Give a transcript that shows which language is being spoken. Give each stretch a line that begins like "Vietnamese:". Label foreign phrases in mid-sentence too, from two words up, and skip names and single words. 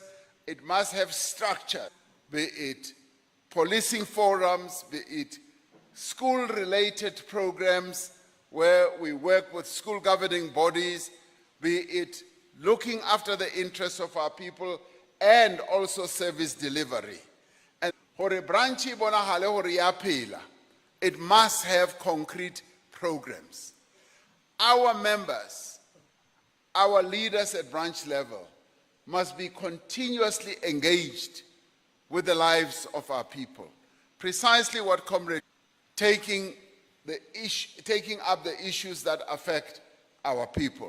English: It must have structure, be it policing forums, be it school-related programs where we work with school governing bodies, be it looking after the interests of our people and also service delivery.
Southern Sotho: And hore branchi bonahale hore ya phela,
English: it must have concrete programs. Our members, our leaders at branch level must be continuously engaged with the lives of our people. Precisely what Comrade taking up the issues that affect our people.